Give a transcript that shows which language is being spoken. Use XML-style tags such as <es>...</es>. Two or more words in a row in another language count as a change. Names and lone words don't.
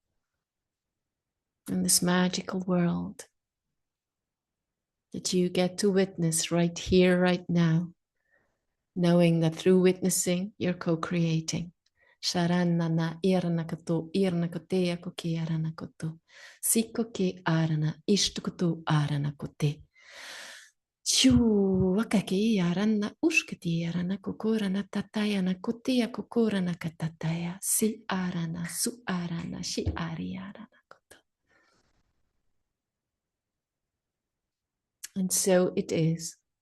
<en>in this magical world that you get to witness right here, right now, knowing that through witnessing, you're co-creating. Sharanana irnakato irnakotea koke aranakoto. Sikoke arana ishtukoto aranakote. Shoo wakake arana ushkati arana kokorana tataya kotea kokorana katataya. Si arana su arana shi ari aranakoto. And so it is.</en>